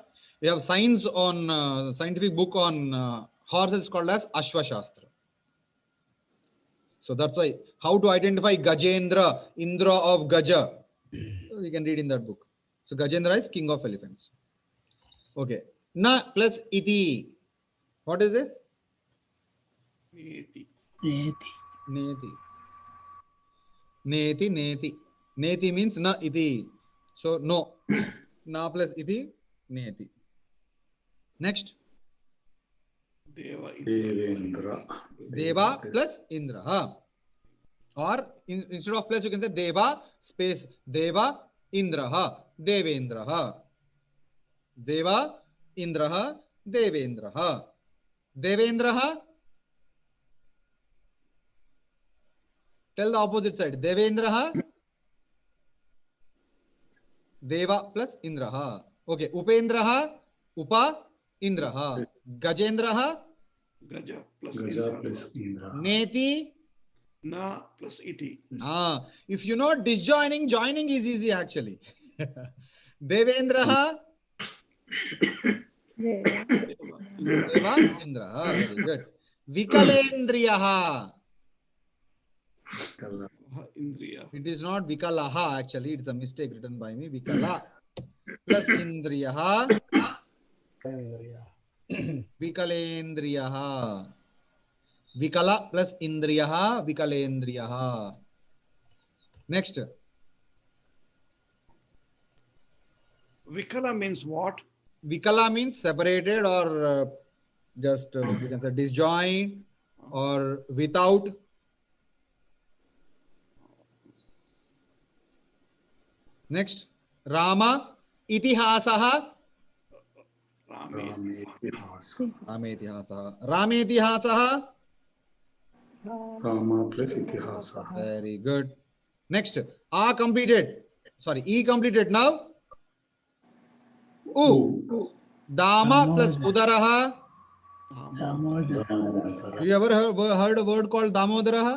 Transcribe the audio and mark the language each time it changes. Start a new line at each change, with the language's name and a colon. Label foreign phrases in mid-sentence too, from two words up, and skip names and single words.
English: We have science on scientific book on horses called as Ashwa Shastra. So that's why how to identify Gajendra, Indra of Gaja. We can read in that book. So Gajendra is king of elephants. Okay. Na plus iti. What is this?
Sanskrit: Neti. Neti. Neti. Neti, neti.
English: Neti means
Sanskrit: na iti.
English: So no. Na plus iti, neti. Next.
Sanskrit: Deva. Devendra.
English: Deva plus Indra. Huh? Or instead of plus you can say Deva space
Sanskrit: Deva Indra. Devendra. Deva Indra.
English: Devendra. Devendra. Tell the opposite side. Devendra. Deva plus Indra. Okay. Upendra.
Sanskrit: Upa Indra. Gajendra. Gaja plus Gaja Indra. plus Indra. Neti. Na plus iti.
English: If you know disjoining, joining is easy actually.
Sanskrit: Devendra. Deva. Deva Indra.
English: Very good.
Sanskrit: Vikalendriyaha. Kala. Indriya.
English: It is not Vikalaha actually. It's a mistake written by me.
Sanskrit: Vikala plus Indriyaha. Vikalendriyaha. Vikala plus Indriyaha. Vikalendriyaha.
English: Next. Vikala means what? Vikala means separated or just you can say disjoint or without. Next.
Sanskrit: Rama Itihasaha. Rame. Rametihasa. Rametihasaha. Rama plus Itihasa.
English: Very good. Next. A completed. Sorry, E completed now. U. Ooh.
Sanskrit: Dama plus Damodara. Udaraha. Damodara.
English: You ever heard a word called Damodaraha?